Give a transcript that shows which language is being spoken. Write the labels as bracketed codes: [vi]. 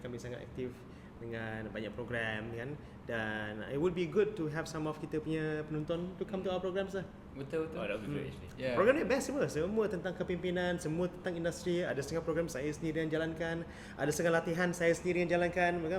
[ms] Kami sangat aktif dengan banyak program kan. [en] Dan it would be good to have some of [ms] kita punya penonton [en] to come to our programs lah. [ms] Betul. [en] Oh, that would be great actually. Yeah. [ms] Program ni best semua tentang kepimpinan, semua tentang industri. Ada setengah program saya sendiri yang jalankan, ada setengah latihan saya sendiri yang jalankan, kan?